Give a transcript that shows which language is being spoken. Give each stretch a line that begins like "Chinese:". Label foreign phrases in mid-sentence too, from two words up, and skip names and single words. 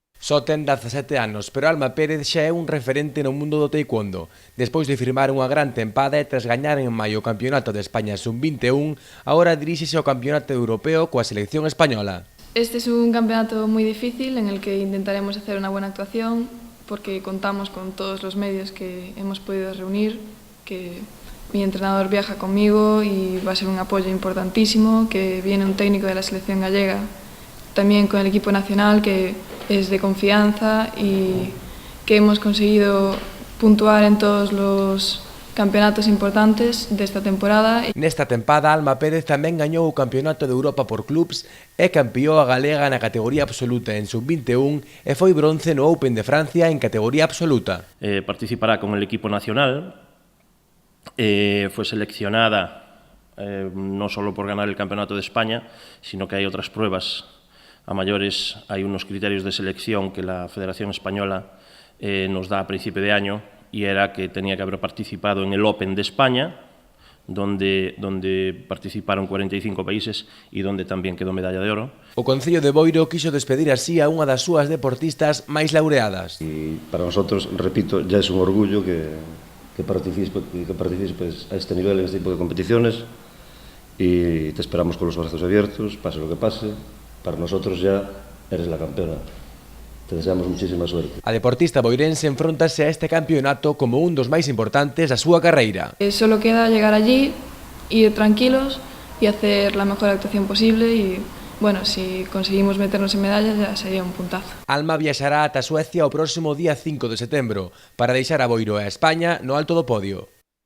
Galician: Só ten 17 anos, pero Alma Pérez xa é un referente no mundo do taekwondo. Despois de firmar unha gran tempada e tras gañar en maio o Campeonato de España Sub-21, agora diríxese ao Campeonato Europeo coa selección española.
Spanish: Este es un campeonato muy difícil en el que intentaremos hacer una buena actuación porque contamos con todos los medios que hemos podido reunir, que mi entrenador viaja conmigo y va a ser un apoyo importantísimo, que viene un técnico de la selección gallega, también con el equipo nacional que es de confianza y que hemos conseguido puntuar en todos los campeonatos importantes desta temporada.
Galician: Nesta tempada, Alma Pérez tamén gañou o Campeonato de Europa por clubs, é campeoa galega na categoría absoluta en sub-21 e foi bronce no Open de Francia en categoría absoluta.
Spanish: Participará con el equipo nacional, fue seleccionada no solo por ganar el Campeonato de España, sino que hay otras pruebas a mayores, hay unos criterios de selección que la Federación Española nos da a principio de año, y era que tenía que haber participado en el Open de España, donde participaron 45 países y donde también quedó medalla de oro.
Galician: O Concello de Boiro quiso despedir así a unha das súas deportistas máis laureadas.
Spanish: Y para nosotros, repito, ya es un orgullo que participes a este nivel, en este tipo de competiciones, y te esperamos con los brazos abiertos, pase lo que pase. Para nosotros ya eres la campeona. Te deseamos muchísima suerte.
Galician: A deportista boirense enfróntase a este campeonato como un dos máis importantes da súa carreira.
Spanish: Solo queda llegar allí, ir tranquilos y hacer la mejor actuación posible y, bueno, si conseguimos meternos en medallas ya sería un puntazo.
Galician: Alma viaxará ata Suecia o próximo día 5 de setembro para deixar a Boiro e a España no alto do podio.